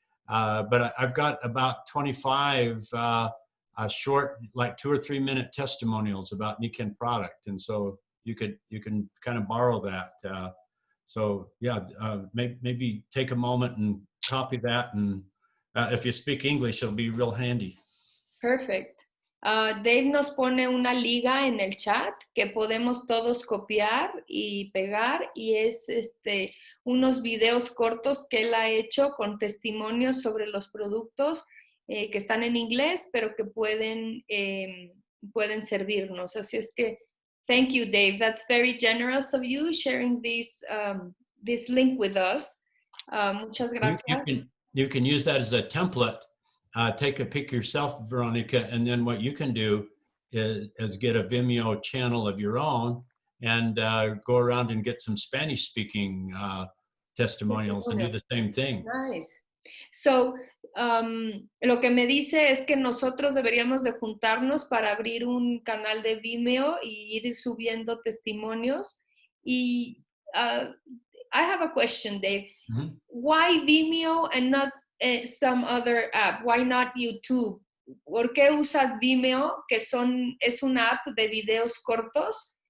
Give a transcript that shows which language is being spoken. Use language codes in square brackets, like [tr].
[en] But I've got about 25 short, like 2 or 3 minute testimonials about Nikken product. And so you can kind of borrow that. So yeah, maybe take a moment and copy that. And if you speak English, it'll be real handy. Perfect. [es] Dave nos pone una liga en el chat que podemos todos copiar y pegar, y es unos videos cortos que él ha hecho con testimonios sobre los productos que están en inglés, pero que pueden servirnos. Así es que, [en] thank you, Dave. That's very generous of you sharing this link with us. [es] Muchas gracias. [en] You can use that as a template. Take a pic yourself, Veronica, and then what you can do is get a Vimeo channel of your own and go around and get some Spanish-speaking testimonials and do the same thing. Nice. [es] So, lo que me dice es que nosotros deberíamos de juntarnos para abrir un canal de Vimeo y ir subiendo testimonios. [en] Y I have a question, Dave. Mhm. Why Vimeo and not some other app? Why not YouTube? [es] ¿Por qué usas Vimeo, que es una app de videos cortos?